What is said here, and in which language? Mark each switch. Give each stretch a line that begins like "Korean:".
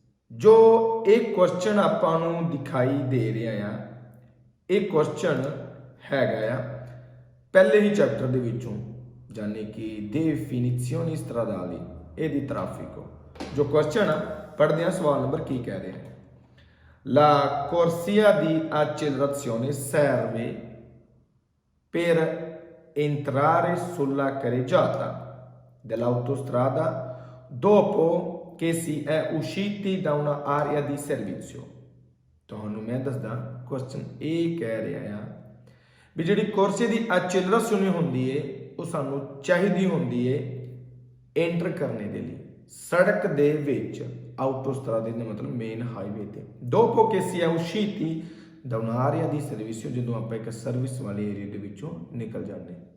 Punjabi: ਜੋ ਇਹ ਕੁਐਸਚਨ ਆਪਾਂ ਨੂੰ ਦਿਖਾਈ ਦੇ ਰਿਹਾ ਆ, ਇਹ ਕੁਐਸਚਨ ਹੈਗਾ ਆ ਪਹਿਲੇ ਹੀ ਚੈਪਟਰ ਦੇ ਵਿੱਚੋਂ, ਯਾਨੀ ਕਿ
Italian: definizioni stradali e di traffico।
Punjabi: ਜੋ ਕੁਐਸਚਨ ਆ ਪੜ੍ਹਦੇ ਹਾਂ ਸਵਾਲ ਨੰਬਰ ਕੀ ਕਹਿ ਰਿਹਾ ਹੈ।
Italian: La corsia di accelerazione serve per entrare sulla carreggiata dell'autostrada dopo che si è usciti da una area di servizio।
Punjabi: ਤੁਹਾਨੂੰ ਮੈਂ ਦੱਸਦਾ ਕੁਐਸਚਨ ਇਹ ਕਹਿ ਰਿਹਾ ਆ ਵੀ ਜਿਹੜੀ ਕੁਰਸੀ ਦੀ ਐਕਸਲਰੇਸ਼ਨ ਹੁੰਦੀ ਏ ਉਹ ਸਾਨੂੰ ਚਾਹੀਦੀ ਹੁੰਦੀ ਏ ਐਂਟਰ ਕਰਨੇ ਦੇ ਲਈ ਸੜਕ ਦੇ ਵਿੱਚ, ਆਟੋਸਟਰਾਦੇ ਦਾ ਮਤਲਬ ਮੇਨ ਹਾਈਵੇ ਤੇ।
Italian: dopo che si è usciti da un'area di servizio,
Punjabi: ਜਦੋਂ ਆਪਾਂ ਇੱਕ ਸਰਵਿਸ ਵਾਲੇ ਏਰੀਆ ਦੇ ਵਿੱਚੋਂ ਨਿਕਲ ਜਾਂਦੇ।